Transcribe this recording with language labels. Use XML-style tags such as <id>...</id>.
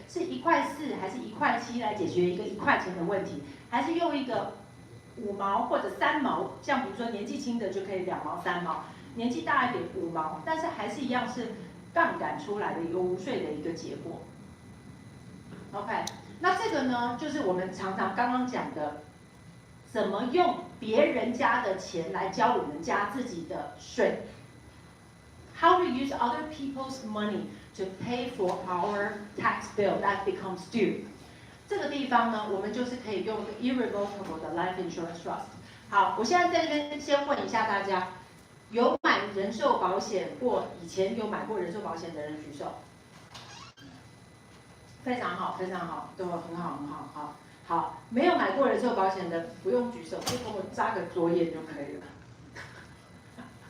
<zh>是1.4块还是1.7块来解决一个1块钱的问题，还是用一个5毛或者3毛？像比如说年纪轻的就可以2毛3毛，年纪大一点5毛，但是还是一样是杠杆出来的一个无税的一个结果。 OK， 那这个呢，就是我们常常刚刚讲的。怎么用别人家的钱来交我们家自己的税</zh> <en>？How to use other people's money to pay for our tax bill that becomes due？</en> <zh>这个地方呢，我们就是可以用一个 irrevocable 的 life insurance trust。好，我现在在这边先问一下大家，有买人寿保险过？以前有买过人寿保险的人举手。非常好，非常好，都很好，很好，好。好，没有买过人寿保险的不用举手，就跟我眨个左眼就可以了。</zh>